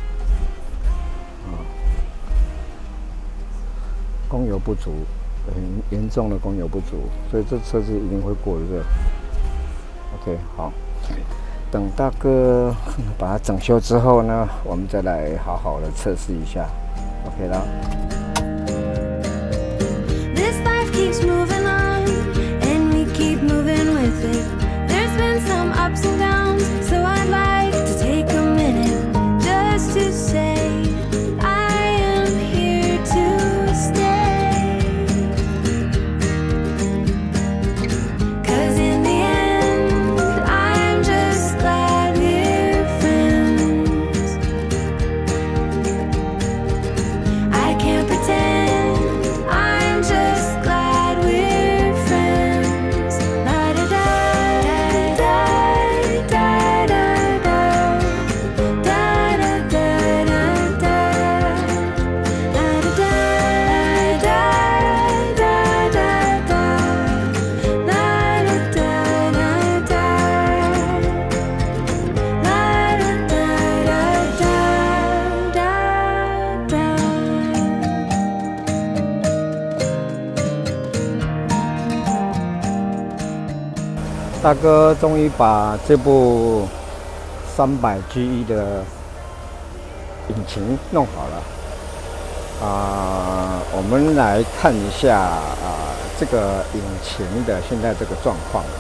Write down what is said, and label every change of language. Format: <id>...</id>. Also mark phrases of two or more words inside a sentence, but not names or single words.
<zh>供油不足，很严重的供油不足，所以这车子一定会过热。OK， 好，等大哥把它整修之后呢，我们再来好好的测试一下。OK 啦。</zh> <en>This life keeps moving on, and we keep moving with it. There's been some ups and downs, so I'd like to take a minute just to say I am here to stay. 'Cause in the end, I'm just glad we're friends. I can't pretend I'm just glad we're friends. La da da da da da da da da da da da. La da da da da da da. La da da da da. La da da da da da.</en> <zh>大哥终于把这部300GE 的引擎弄好了。我们来看一下这个引擎的现在这个状况啊。</zh>